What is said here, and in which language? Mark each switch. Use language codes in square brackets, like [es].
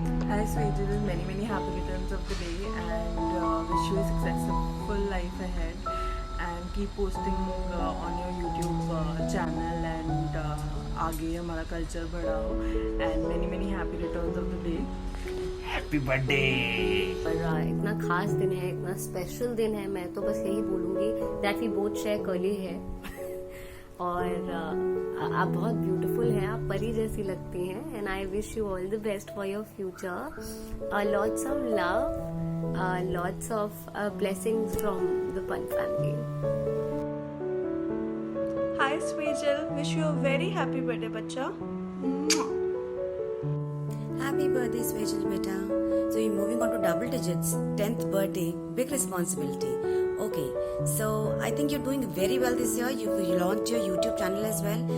[en] Hi Swajal, many happy returns of the day and wish you a successful life ahead and keep posting on your YouTube channel and [hi] आगे हमारा culture बढ़ाओ [en] and many happy returns of the day. Happy birthday. [hi] और इतना खास दिन है, इतना special दिन है, मैं तो बस यही बोलूँगी that we both share curly है और आप बहुत ब्यूटीफुल हैं, आप परी जैसी लगती हैं [en] And I wish you all the best for your future. Lots of love, lots of blessings from the Pan family. Hi, Swajal. Wish you a very happy birthday, bachcha. Happy birthday, Swajal beta. So you're moving on to double digits. 10th birthday, big responsibility. Okay, so I think you're doing very well this year. You launched your YouTube channel as well.